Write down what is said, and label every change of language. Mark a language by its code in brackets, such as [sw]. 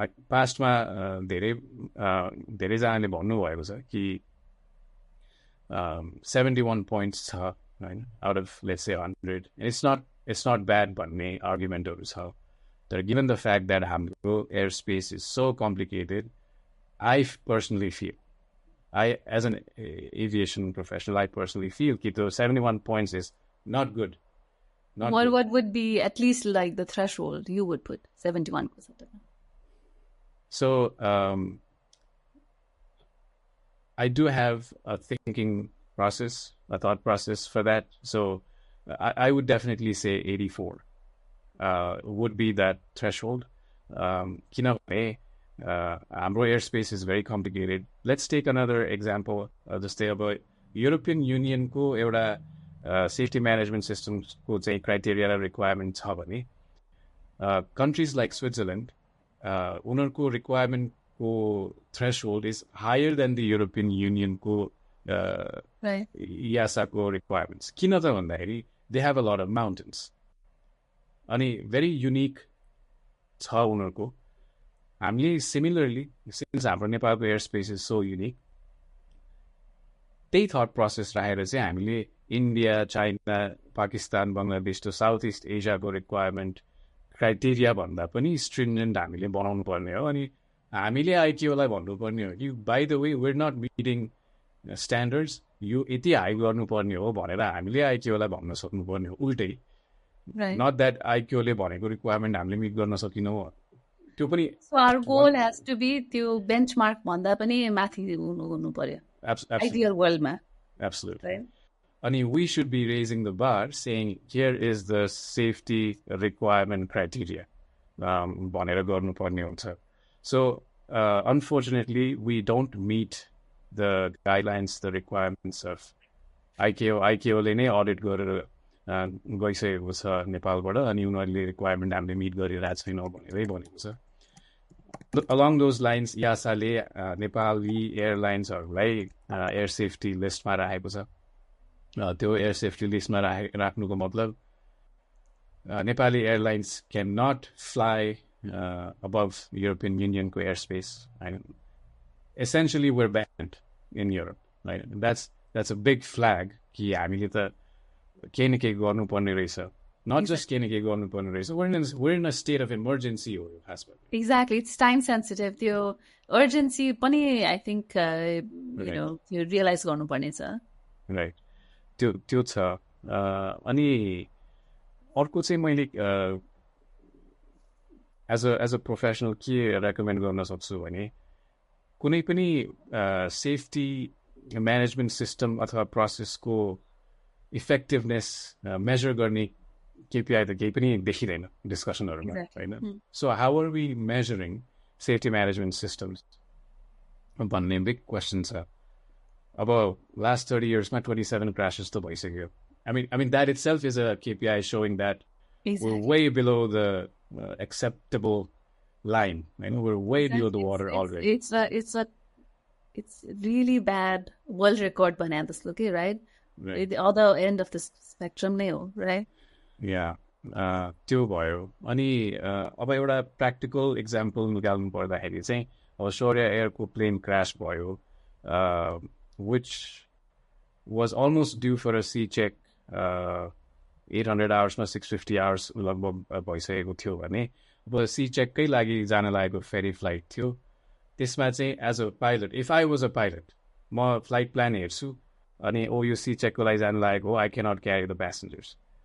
[ne] पास्टमा धेरैजनाले भन्नुभएको छ कि 71 पोइन्ट्स छ होइन, [en] out of let's say [ne] 100. [en] it's not bad [ne] भन्ने आर्ग्युमेन्टहरू छ. तर [en] given the fact that [ne] हाम्रो [en] airspace is so complicated, I personally feel, as an aviation professional, I personally feel [ne] कि त्यो [en] 71 points is not good. What would be at least like the threshold you would put 71%? So I do have a thinking process, a thought process for that. So I would definitely say 84 would be that threshold. [ne] Kinabhane हाम्रो [en] airspace is very complicated. Let's take another example. [ne] जस्तै अब [en] European Union [ne] को एउटा [en] safety management systems [ne] को चाहिँ [en] criteria र requirement [ne] छ भने [en] countries like Switzerland [ne] उनीहरूको [en] requirement को threshold is higher than the European Union को EASA को requirements. [ne] किन त भन्दाखेरि [en] they have a lot of mountains. [ne] अनि [en] very unique [ne] छ उनीहरूको. हामीले similarly, since हाम्रो नेपालको airspace [en] is so unique, [ne] त्यही [en] thought process [ne] राखेर चाहिँ हामीले India, China, Pakistan, Bangladesh to south east एसियाको रिक्वायरमेन्ट क्राइटेरिया भन्दा पनि स्ट्रिन्जेन्ट हामीले बनाउनु पर्ने हो. अनि हामीले आइकेओलाई भन्नुपर्ने हो कि [en] by the way were not meeting standards, [ne] यो यति हाई गर्नुपर्ने हो भनेर हामीले आइकेओलाई भन्न सक्नुपर्ने हो. उल्टै [en] not that [ne] आइकेओले भनेको रिक्वायरमेन्ट हामीले मिट गर्न सकिनौँ, त्यो पनि. [en] So our goal has to be [ne] त्यो बेन्चमार्क भन्दा पनि माथि हुनु पर्यो आइडियल वर्ल्डमा. [en] Absolutely. Right? And we should be raising the bar, saying here is the safety requirement criteria. [ne] भनेर गर्नुपर्ने हुन्छ. [en] So unfortunately, we don't meet the guidelines, the requirements of ICAO. [ne] ICAO-ले नै audit गरेर गइसकेको छ नेपालबाट, अनि उनीहरूले रिक्वायरमेन्ट हामीले मिट गरिरहेको छैनौँ भनेरै भनेको छ. [en] Along those lines, [ne] EASA-ले Nepali एयरलाइन्सहरूलाई air safety लिस्टमा राखेको छ. त्यो एयर सेफ्टी लिस्टमा राख्नुको मतलब Nepali airlines [en] can not fly above European Union [ne] को airspace. [en] Essentially, we're banned in Europe. Right? That's a big flag [ne] कि हामीले त केही न केही गर्नुपर्ने रहेछ. [en] Not just [ne] केही न केही गर्नुपर्ने रहेछ. [en] We're in a state of emergency [ne] हो यो खासमा. [en] Exactly, it's time sensitive. त्यो urgency पनि I think you know you realize [ne] गर्नुपर्ने छ. [en] Right. [ne] त्यो छ. अनि अर्को चाहिँ मैले [en] as a professional [ne] के recommend गर्न सक्छु भने कुनै पनि safety management system अथवा process को effectiveness measure गर्ने KPI त केही पनि देखिँदैन डिस्कसनहरुमा हैन. [en] So how are we measuring safety management systems [ne] भन्ने [en] big question छ. [ne] अब [en] last 30 years [ne] मा 27 crashes त भइसक्यो. [en] I mean that itself is a KPI showing that we're way below the acceptable line. We're way below the water already. It's really bad world record [ne] बनाए जस्तो के, [en] right? Right. The other end of the spectrum [ne] नै हो, [en] right? Yeah. [ne] त्यो भयो अनि अब एउटा प्र्याक्टिकल इक्जाम्पल निकाल्नु पर्दाखेरि चाहिँ अब शौर्य एयरको प्लेन क्रास भयो [en] which was almost due for a C check [ne] 800 आवर्समा 650 hours लगभग भइसकेको थियो भने अब सी चेककै लागि जान लागेको फेरी फ्लाइट थियो त्यसमा चाहिँ [en] as a pilot if I was a pilot [ne] म फ्लाइट प्लान हेर्छु अनि यो सी चेकको लागि जान लागेको [en] I cannot carry the passengers